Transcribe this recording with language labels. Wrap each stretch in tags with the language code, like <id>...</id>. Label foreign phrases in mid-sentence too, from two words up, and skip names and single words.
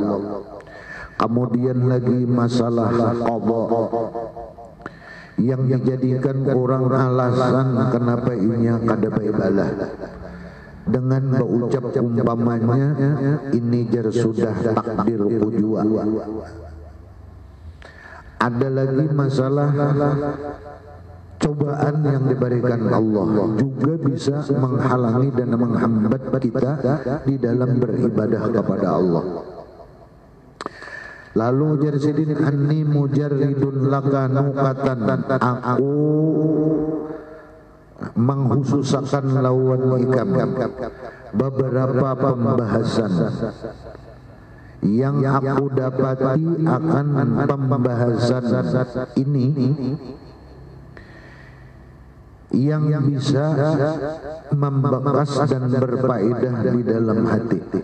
<bjn>Kemudian lagi masalah qadha, yang dijadikan orang alasan kenapa inya kada beribadah dengan berucap umpamanya ini jar sudah takdir ujua.</bjn> <id>Ada lagi masalah cobaan yang diberikan Allah juga bisa menghalangi dan menghambat kita di dalam beribadah kepada Allah. Lalu ujar Sidin,</id> <ar>anni mujarridun laka nuqatan,</ar> <id>aku menghususkan lawan ikam beberapa pembahasan yang aku dapati akan pembahasan ini yang bisa membekas dan berfaedah di dalam hati.</id>